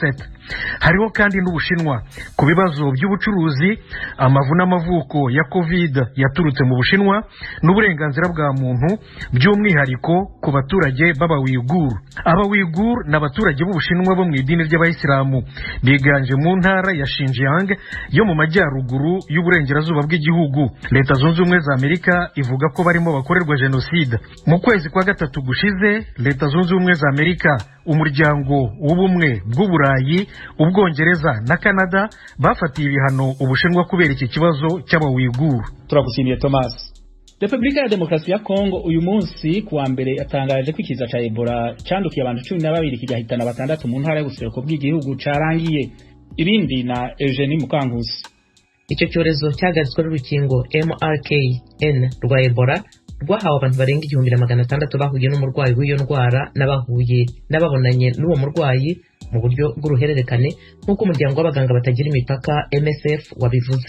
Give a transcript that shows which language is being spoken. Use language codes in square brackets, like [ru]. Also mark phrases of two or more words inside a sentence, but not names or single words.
[rw] Hariho kandi n'Ubushinwa ku bibazo by'ubucuruzi, amavu n'amavuko ya COVID yaturutse mu Bushinwa n'uburenganzira bwa muntu by'umwihariko ku baturage b'Aba-Uighur. Aba-Uighur n'abaturage b'Ubushinwa bo mu idini ry'Abayisilamu biganje mu ntara ya Xinjiang yo mu majyaruguru y'uburengerazuba bw'igihugu. Leta Zunze Ubumwe za Amerika ivuga ko barimo bakorerwa genocide. Mu kwezi kwa gatatu gushize, Leta Zunze Ubumwe za Amerika, Umuryango w'Ubumwe bw'Uburayi, Ubwongereza na Canada bafatiye ibihano Ubushinwa kubera iki kibazo cy'Aba-Uighur. Turagushimiye Thomas. [rn] Republika ya Demokarasi ya Kongo uyu munsi kuwa mbere yatangaje ko ikiza ca Ebola cyandukiye abantu 12 kigahitana 6 mu ntara y'ubuseruko bw'igihugu carangiye. Ibindi na Eugenie Mukankusi. [rw] Icyo cyorezo cyagaritswe n'urukingo MRKN rwa Ebola rwahawe abantu barenga 1600 bahuye n'umurwayi w'iyo ndwara n'abahuye n'ababonanye n'uwo murwayi mu buryo bw'uruhererekane, nk'uko umuryango w'abaganga batagira imipaka MSF wabivuze.